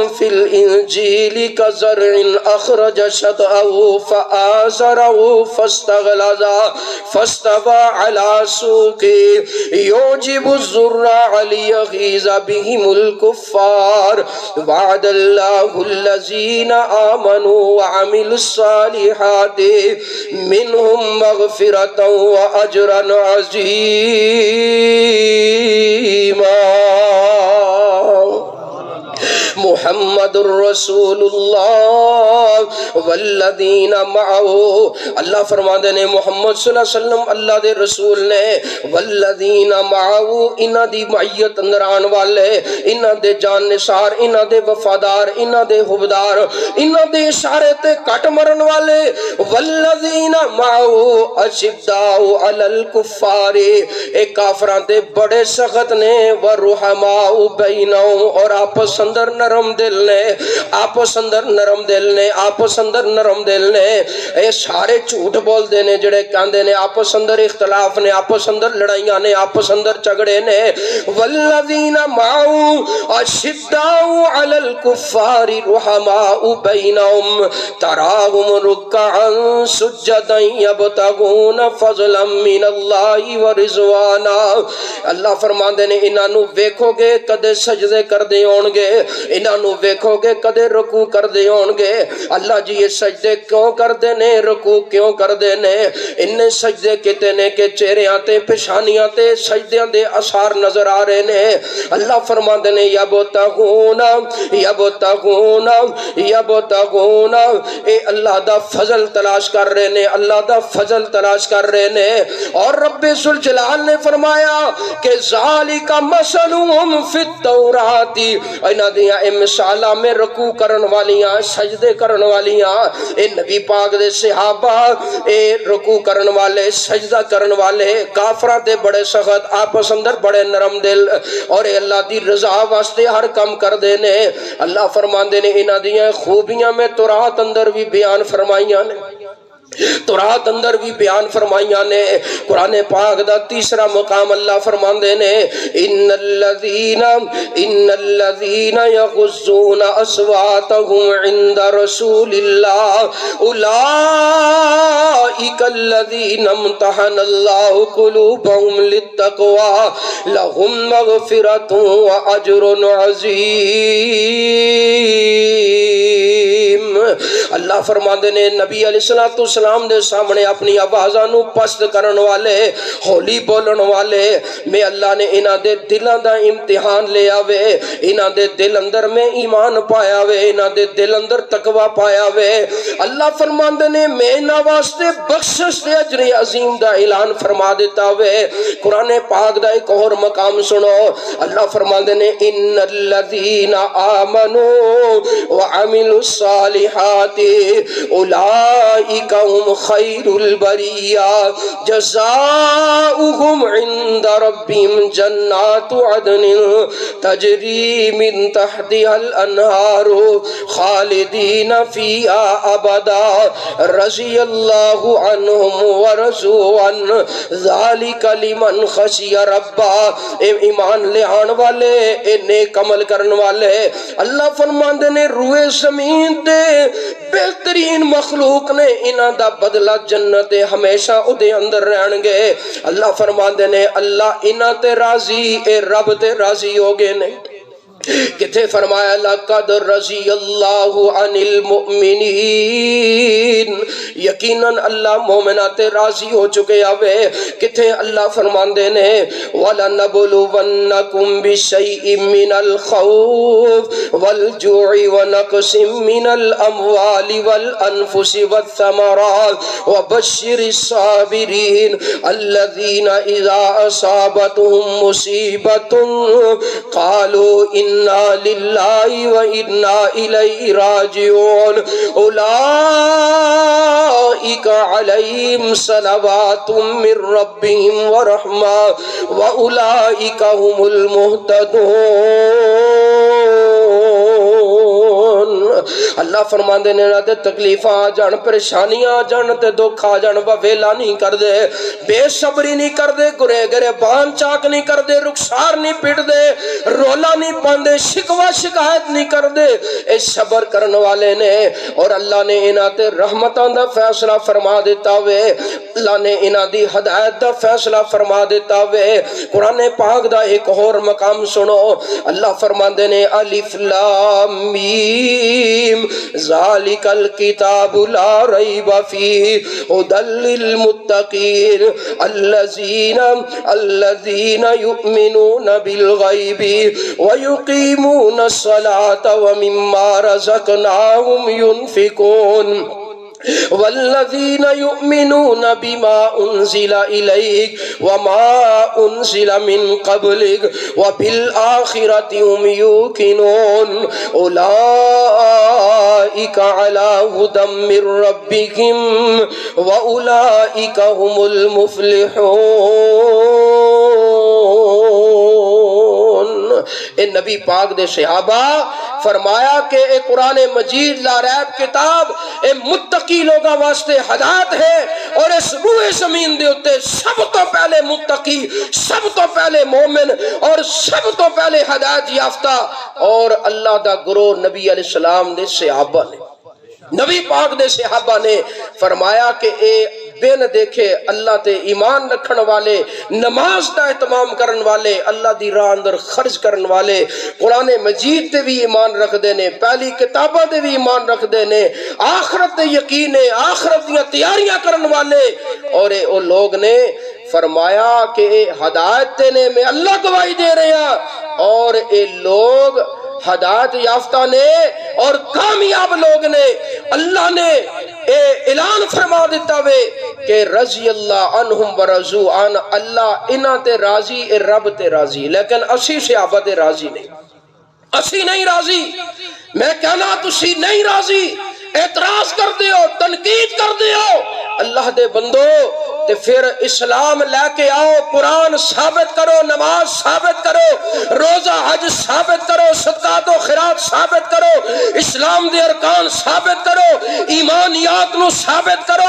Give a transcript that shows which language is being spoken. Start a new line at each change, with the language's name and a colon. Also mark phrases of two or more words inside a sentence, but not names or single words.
Arabic: فی الانجیل کزرع اخرج شطأه فآزره فاستغلظ فاستوى على سوقه يعجب الزراع ليغيظ بهم الكفار وعد الله الذين آمنوا وعملوا الصالحات منهم مغفرة وأجرا عظيما۔ محمد الرسول اللہ والذین معه،
Punjabi: اللہ فرماندے نے محمد صلی اللہ علیہ وسلم اللہ دے رسول نے،
Arabic: والذین معه
Punjabi: انہاں دی معیت اندر آن والے، انہاں دے جان نثار، انہاں دے وفادار، انہاں دے حبدار، انہاں دے اشارے تے کٹ مرن والے،
Arabic: والذین معه اشداء علی الکفار،
Punjabi: اے کافراں دے بڑے سخت نے،
Arabic: ورحماء بینہم
Punjabi: اور آپس اندر نرم دل نے، آپس اندر نرم دل نے، آپس اندر نرم دل نے، اے سارے جھوٹ بول دے نے جڑے کہندے نے آپس اندر اختلاف نے، آپس اندر لڑائیاں نے، آپس اندر جھگڑے نے۔
Arabic: والذین معه اشداء علی الکفار رحماء بینہم تراہم رکعا سجدا یبتغون فضلا من اللہ ورضوانا۔
Punjabi: اللہ فرماندے نے انہاں نو ویکھو گے کدے سجدے کردے ہون گے، انہاں نو ویکھو گے کدے رکوع کردے ہون گے۔ اللہ جی یہ سجدے کیوں کردے نے، رکوع کیوں کردے نے؟ انہیں سجدے کیتے نے کہ چہریاں تے پیشانیاں تے سجدیاں دے اثار نظر آ رہے نے۔ اللہ فرماندے نے
Arabic: یبتغون یبتغون یبتغون،
Punjabi: اے اللہ دا فضل تلاش کر رہے نے، اللہ دا فضل تلاش کر رہے نے۔ اور رب ذوالجلال نے فرمایا کہ
Arabic: ذالک مثلہم فی التوراۃ،
Punjabi: انہاں دیاں اے مثالاں میں رکوع کرن والیاں، سجدے کرن والیاں، اے نبی پاک دے صحابہ اے رکوع کرن والے، سجدہ کرن والے، کافراں دے بڑے سخت، آپس اندر بڑے نرم دل، اور اے اللہ دی رضا واسطے ہر کم کر دے نے۔ اللہ فرماندے نے انہاں دیاں خوبیاں میں تورات اندر بھی بیان فرمائیاں نے، تورات اندر بھی بیان فرمائیاں نے۔ قرآن پاک دا تیسرا مقام اللہ فرماندے نے
Arabic: ان الذین یغضون اصواتهم عند رسول اللہ اولئک الذین امتحن اللہ قلوبهم للتقوی لهم مغفرۃ واجر عظیم۔
Punjabi: اللہ فرماندے نے نبی علیہ السلام دے سامنے اپنی آوازاں نو پست کرن والے، ہولی بولن والے میں اللہ نے انہاں دے دلاں دا امتحان لے آوے، انہاں دے دل اندر میں ایمان پایا وے، انہاں دے دل اندر تقوی پایا وے۔ اللہ فرماندے نے میں انہاں واسطے بخشش تے اجر عظیم دا اعلان فرما دیتا وے۔ قرآن پاک دا ایک اور مقام سنو، اللہ فرماندے نے
Arabic: ان الذین آمنوا وعملوا الصالحات اولئک هم خیر البریہ جزاؤہم عند ربهم جنات عدن تجری من تحتها الانہار خالدین فیہا ابدا رضی اللہ عنہم ورضوا عنہ ذالک لمن خشی ربا۔
Punjabi: اے ایمان لے آن والے، اے نیک عمل کرن والے، اللہ فرماندے نے روئے زمین دے بہترین مخلوق نے انہاں دا بدلہ جنت ہمیشہ اودے اندر رہن گے۔ اللہ فرماندے نے اللہ انہاں تے راضی، اے رب تے راضی ہو گئے نے۔ کتے فرمایا
Arabic: لقد رضی اللہ عن المؤمنین،
Punjabi: یقیناً اللہ مومنات راضی ہو چکے آوے۔ کتے اللہ فرماندے نے
Arabic: وَلَنَبْلُوَنَّكُمْ بِشَيْءٍ مِّنَ الْخَوْفِ وَالْجُوعِ وَنَقْصٍ مِّنَ الْأَمْوَالِ وَالْأَنفُسِ وَالثَّمَرَاتِ وَبَشِّرِ الصَّابِرِينَ الَّذِينَ إِذَا أَصَابَتْهُمْ مُصِيبَةٌ قَالُوا اِنَّا لِلَّهِ وَإِنَّا إِلَيْهِ رَاجِعُونَ أُولَئِكَ عَلَيْهِمْ صَلَوَاتٌ مِّن رَّبِّهِمْ وَرَحْمَةٌ وَأُولَئِكَ هُمُ الْمُهْتَدُونَ۔
Punjabi: اللہ فرماندے نے نہ تے تکلیفاں آ جان، پریشانیاں آ جان تے دکھ آ جان، ویلا نہیں کر دے، بے صبری نہیں کر دے، گرے گرے بان چاک نہیں کر دے، رخسار نہیں پٹ دے، رولا نہیں پاندے، شکوہ شکایت نہیں کر دے، اے صبر کرن والے نے۔ اور اللہ نے انہاں تے رحمتاں دا فیصلہ فرما دیتا وے، اللہ نے انہاں دی ہدایت دا فیصلہ فرما دیتا وے۔ قرآن پاک دا ایک اور مقام سنو، اللہ فرماندے نے
Arabic: الف لام میم ذالک الکتاب لا ریب فیہ ھدی للمتقین الذین یؤمنون بالغیب وَيُقِيمُونَ الصَّلَاةَ وَمِمَّا رَزَقْنَاهُمْ يُنْفِقُونَ والذین یؤمنون بما انزل الیک وما انزل من قبلک وبالآخرۃ هم یوقنون اولئک اولئک علی ھدی من ربہم واولئک ھم المفلحون۔
Punjabi: اے نبی پاک دے صحابہ فرمایا کہ اے قرآن مجید
Arabic: لا ریب
Punjabi: کتاب اے متقی لوگاں واسطے ہدایت ہے، اور اس روئے زمین دے اتے سب تو پہلے متقی، سب تو پہلے مومن اور سب تو پہلے ہدایت یافتہ اور اللہ دا گروہ نبی علیہ السلام دے صحابہ نے۔ نبی پاک دے صحابہ نے فرمایا کہ اے بن دیکھے اللہ تے ایمان رکھن والے، نماز دا اہتمام کرن والے، اللہ دی راہ اندر خرچ کرن والے، قرآن مجید تے بھی ایمان رکھ دینے، پہلی کتاباں تے بھی ایمان رکھ دینے، آخرت تے یقین ہے، آخرت دیاں تیاریاں کرن والے، اور اے او لوگ نے فرمایا کہ اے ہدایت دینے میں اللہ گواہی دے رہے ہیں، اور اے لوگ ہدایت یافتہ نے اور کامیاب لوگ نے، اللہ نے اے اعلان فرما دیتا وے کہ
Arabic: رضی اللہ عنہم ورضوا عن،
Punjabi: اللہ انہاں تے راضی، اے رب تے راضی، لیکن اسی صحابہ تے راضی نہیں، اسی نہیں راضی، میں کہنا تسی نہیں راضی، اعتراض کر دیو، تنقید کر دیو، اللہ دے بندو تے پھر اسلام لے کے آؤ، قرآن ثابت کرو، نماز ثابت کرو، روزہ حج ثابت کرو، صدقات و خیرات ثابت کرو، اسلام دے ارکان ثابت کرو، ایمانیات نو ثابت کرو،